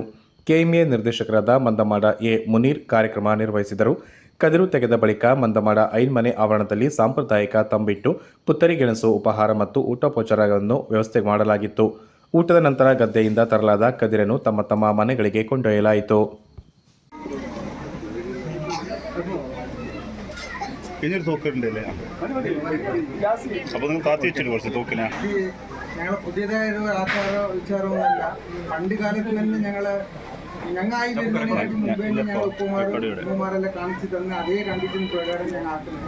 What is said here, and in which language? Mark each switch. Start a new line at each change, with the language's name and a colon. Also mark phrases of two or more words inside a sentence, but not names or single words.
Kannada: ಕೆಎಂಎ ನಿರ್ದೇಶಕರಾದ ಮಂದಮಾಡ ಎ ಮುನೀರ್ ಕಾರ್ಯಕ್ರಮ ನಿರ್ವಹಿಸಿದರು. ಕದಿರು ತೆಗೆದ ಬಳಿಕ ಮಂದಮಾಡ ಐನ್ಮನೆ ಆವರಣದಲ್ಲಿ ಸಾಂಪ್ರದಾಯಿಕ ತಂಬಿಟ್ಟು, ಪುತ್ತರಿ ಗೆಣಸು, ಉಪಹಾರ ಮತ್ತು ಊಟೋಪಚಾರಗಳನ್ನು ವ್ಯವಸ್ಥೆ ಮಾಡಲಾಗಿತ್ತು. ಊಟದ ನಂತರ ಗದ್ದೆಯಿಂದ ತರಲಾದ ಕದಿರನ್ನು ತಮ್ಮ ತಮ್ಮ ಮನೆಗಳಿಗೆ ಕೊಂಡೊಯ್ಯಲಾಯಿತು.
Malayalam: ഞങ്ങൾ പുതിയതായൊരു ആചാരോ വിചാരവുമല്ല. പണ്ട് കാലത്ത് തന്നെ ഞങ്ങളായി വരുന്നതിന് മുമ്പേ ഞങ്ങൾ ഉപ്പുമാരെല്ലാം കാണിച്ചു തന്ന് അതേ കണ്ടീഷൻ പ്രകാരം ഞങ്ങൾ ആക്കുന്നത്.